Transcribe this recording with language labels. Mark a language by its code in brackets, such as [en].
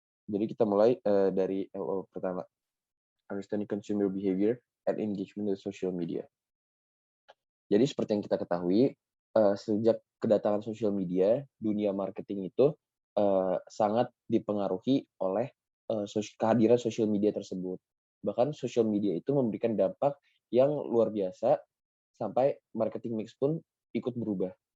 [id] Jadi kita mulai dari LO pertama. [en] Understanding consumer behavior and engagement with social media. [id] Jadi seperti yang kita ketahui, sejak kedatangan social media, dunia marketing itu sangat dipengaruhi oleh kehadiran social media tersebut. Bahkan social media itu memberikan dampak yang luar biasa sampai marketing mix pun ikut berubah.